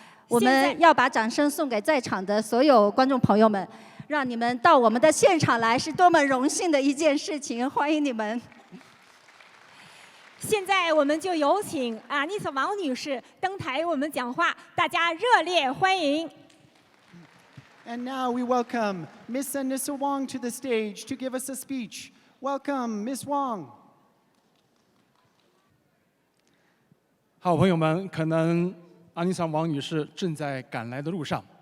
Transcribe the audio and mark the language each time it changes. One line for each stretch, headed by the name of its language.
Chinese: 我们要把掌声送给在场的所有观众朋友们，让你们到我们的现场来，是多么荣幸的一件事情！欢迎你们。现在我们就有请阿妮塔王女士登台为我们讲话，大家热烈欢迎。
English: And now we welcome Miss Anissa Wong to the stage to give us a speech. Welcome, Miss Wong.
Chinese: 好，朋友们，可能阿妮桑王女士正在赶来的路上，